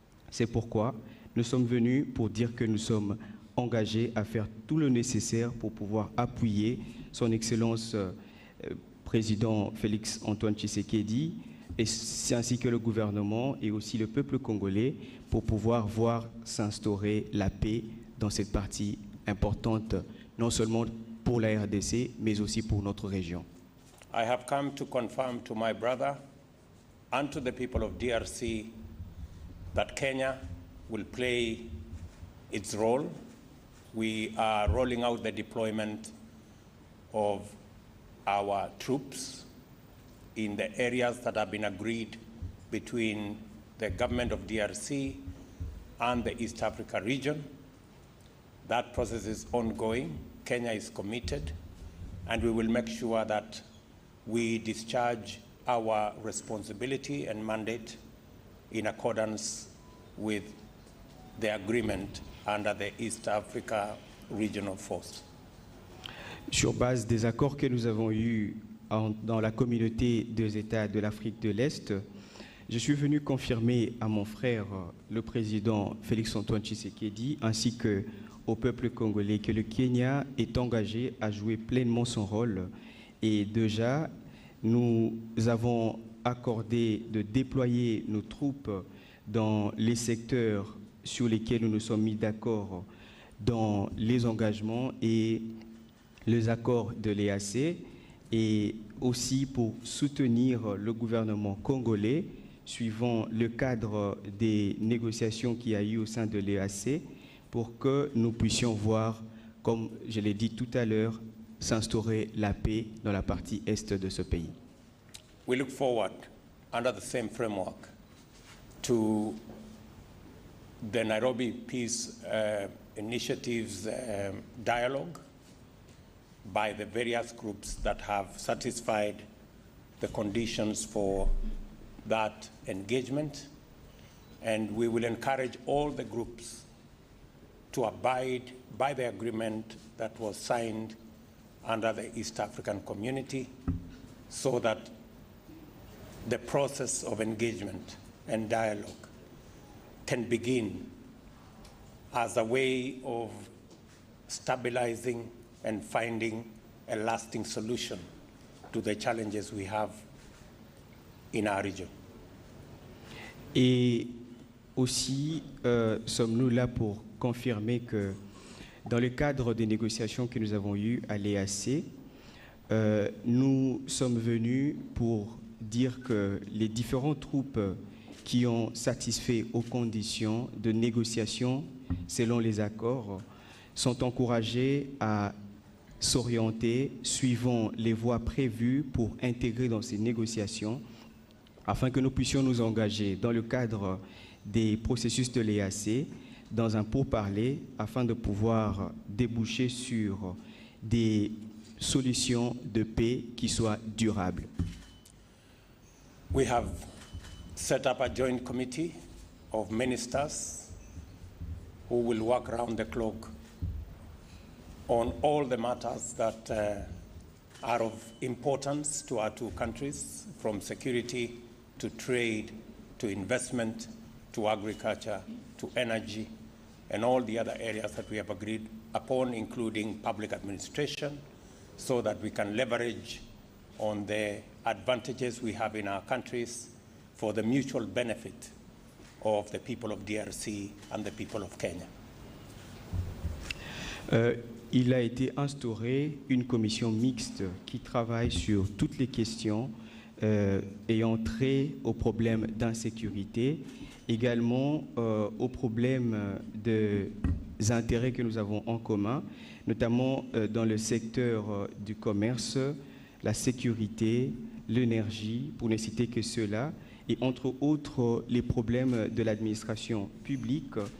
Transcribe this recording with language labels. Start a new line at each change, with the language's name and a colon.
French: C'est pourquoi nous sommes venus pour dire que nous sommes engagés à faire tout le nécessaire pour pouvoir appuyer son Excellence Président Félix-Antoine Tshisekedi, ainsi que le gouvernement et aussi le peuple congolais, pour pouvoir voir s'instaurer la paix dans cette partie importante, non seulement pour la RDC, mais aussi pour notre région.
English: I have come to confirm to my brother and to the people of DRC that Kenya will play its role. We are rolling out the deployment of our troops in the areas that have been agreed between the government of DRC and the East Africa region. That process is ongoing. Kenya is committed, and we will make sure that we discharge our responsibility and mandate in accordance with the agreement under the East Africa Regional Force.
French: Sur base des accords que nous avons eus dans la communauté des États de l'Afrique de l'Est, je suis venu confirmer à mon frère, le président Félix-Antoine Tshisekedi, ainsi qu'au peuple congolais, que le Kenya est engagé à jouer pleinement son rôle. Et déjà, nous avons accordé de déployer nos troupes dans les secteurs sur lesquels nous nous sommes mis d'accord dans les engagements et les accords de l'EAC, et aussi pour soutenir le gouvernement congolais suivant le cadre des négociations qu'il y a eu au sein de l'EAC, pour que nous puissions voir, comme je l'ai dit tout à l'heure, s'instaurer la paix dans la partie est de ce pays.
English: we look forward, under the same framework, to the Nairobi Peace Initiative's dialogue by the various groups that have satisfied the conditions for that engagement. And we will encourage all the groups to abide by the agreement that was signed under the East African Community so that the process of engagement and dialogue can begin as a way of stabilizing and finding a lasting solution to the challenges we have in our region.
French: Et aussi, sommes-nous là pour confirmer que dans le cadre des négociations que nous avons eues à l'EAC, nous sommes venus pour dire que les différentes troupes qui ont satisfait aux conditions de négociation selon les accords sont encouragées à s'orienter suivant les voies prévues pour intégrer dans ces négociations afin que nous puissions nous engager dans le cadre des processus de l'EAC dans un pourparler afin de pouvoir déboucher sur des solutions de paix qui soient durables.
English: We have set up a joint committee of ministers who will work around the clock on all the matters that are of importance to our two countries, from security to trade to investment to agriculture to energy and all the other areas that we have agreed upon, including public administration, so that we can leverage on the advantages we have in our countries for the mutual benefit of the people of DRC and the people of Kenya.
French: Il a été instauré une commission mixte qui travaille sur toutes les questions ayant trait aux problèmes d'insécurité, également aux problèmes des intérêts que nous avons en commun, notamment dans le secteur du commerce, la sécurité, l'énergie, pour ne citer que cela, et entre autres les problèmes de l'administration publique.